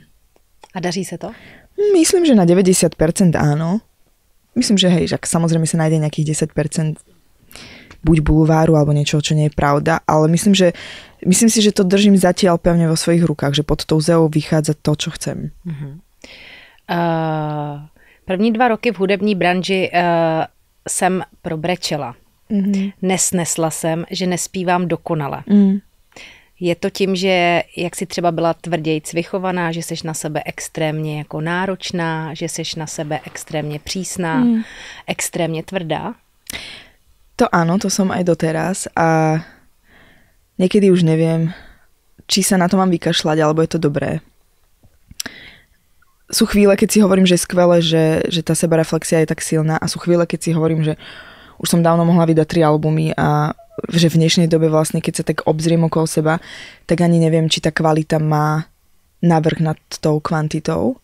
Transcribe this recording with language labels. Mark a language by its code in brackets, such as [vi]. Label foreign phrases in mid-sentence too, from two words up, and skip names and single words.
[cs] A daří se to? [sk] Myslím, že na 90% áno. Myslím, že hej, že samozrejme sa nájde nejakých 10% buď bulváru alebo niečo, čo nie je pravda, ale myslím si, že to držím zatiaľ pevne vo svojich rukách, že pod tou Zeou vychádza to, čo chcem. [cs] První 2 roky v hudební branži jsem probrečela. Nesnesla jsem, že nespívám dokonale. Je to tím, že jak si třeba byla tvrdějc vychovaná, že seš na sebe extrémně jako náročná, že seš na sebe extrémně přísná, extrémně tvrdá? [sk] To áno, to som aj doteraz a niekedy už neviem, či sa na to mám vykašľať, alebo je to dobré. Sú chvíle, keď si hovorím, že je skvelé, že tá sebareflexia je tak silná a sú chvíle, keď si hovorím, že už som dávno mohla vydať 3 albumy a že v dnešnej dobe vlastne, keď sa tak obzriem okolo seba, tak ani neviem, či tá kvalita má navrch nad tou kvantitou.